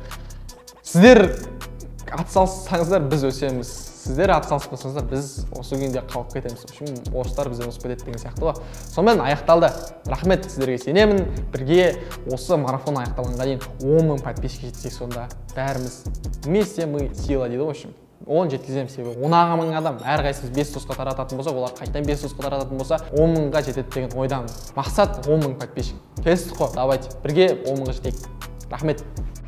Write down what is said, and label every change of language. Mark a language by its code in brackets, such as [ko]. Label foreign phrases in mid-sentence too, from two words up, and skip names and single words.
[kk] Сіздер атсалсаңыздар біз өсеміз. Сіздер атсалыспасаңыздар біз осы күйінде қалып кетеміз. Үшін орыстар бізден өсіп кетеді деген сияқты ғой. Сонымен аяқталды. Рахмет сіздерге сенемін. Бірге осы марафон аяқталғанға дейін 10 000 подписчик жетсек сонда бәріміз [ru] вместе мы сила [kk] дейді ғой үшін. 10 жеткіземіз себебі 10 мың адам әрқайсымыз 5 досқа тарататын болса, олар қайтадан 5 досқа тарататын болса 10 мыңға жетеді деген ойдамын. Мақсат 10 000 подписчик. Келістік қой, давайте бірге 10 мыңға жетейік. Рахмет.